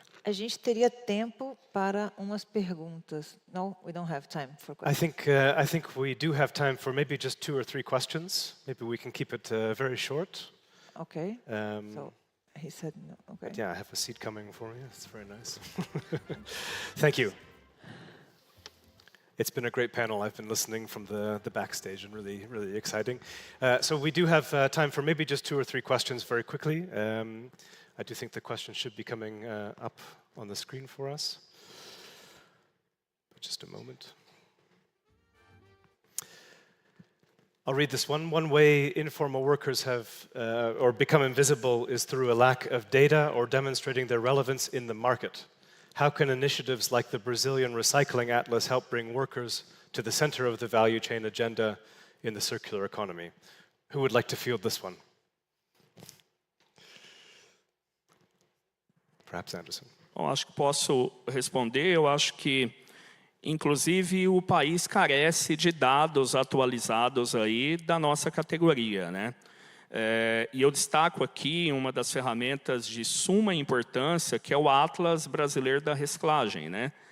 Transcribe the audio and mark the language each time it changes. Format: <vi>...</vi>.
<pt>A gente teria tempo para umas perguntas.</pt> <en>No, we don't have time for questions. I think we do have time for maybe just 2 or 3 questions. Maybe we can keep it very short. Okay. So he said no. Okay. Yeah, I have a seat coming for you. It's very nice. Thank you. It's been a great panel. I've been listening from the backstage and really exciting. So we do have time for maybe just 2 or 3 questions very quickly. I do think the questions should be coming up on the screen for us. Just a moment. I'll read this one. One way informal workers have or become invisible is through a lack of data or demonstrating their relevance in the market. How can initiatives like the Brazilian Recycling Atlas help bring workers to the center of the value chain agenda in the circular economy? Who would like to field this one? Perhaps Anderson.</en> <pt>Bom, acho que posso responder. Eu acho que, inclusive, o país carece de dados atualizados aí da nossa categoria, né? E eu destaco aqui uma das ferramentas de suma importância, que é o Atlas Brasileiro da Reciclagem, né?</pt>